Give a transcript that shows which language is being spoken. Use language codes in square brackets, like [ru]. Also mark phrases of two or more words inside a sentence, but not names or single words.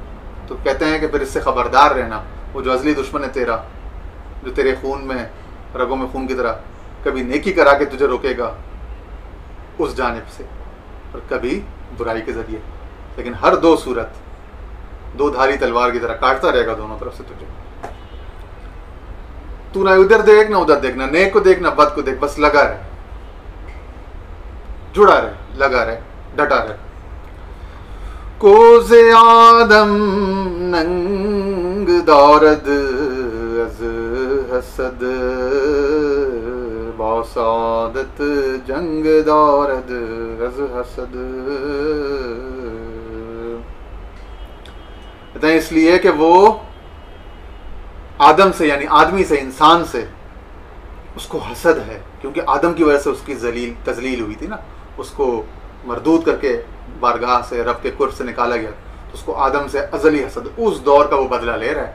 [ur] تو کہتے ہیں کہ پھر اس سے خبردار رہنا. وہ جو ازلی دشمن ہے تیرا, جو تیرے خون میں, رگوں میں خون کی طرح کبھی نیکی کرا کے تجھے روکے گا اس جانب سے, اور کبھی برائی کے ذریعے, لیکن ہر دو صورت دو دھاری تلوار کی طرح کاٹتا رہے گا دونوں طرف سے تجھے. تو نہ ادھر دیکھ نہ ادھر دیکھ, نہ نیک کو دیکھ نہ بد کو دیکھ, بس لگا رہے, جڑا رہے, لگا رہے, ڈٹا رہے. [fa] کوز آدم ننگ دارد از حسد با سعادت جنگ دارد از حسد. [ur] کہتے ہیں اس لیے کہ وہ آدم سے, یعنی آدمی سے, انسان سے اس کو حسد ہے, کیونکہ آدم کی وجہ سے اس کی تذلیل ہوئی تھی نا, اس کو مردود کر کے بارگاہ سے, رب کے قرب سے نکالا گیا, تو اس کو آدم سے ازلی حسد, اس دور کا وہ بدلہ لے رہا ہے.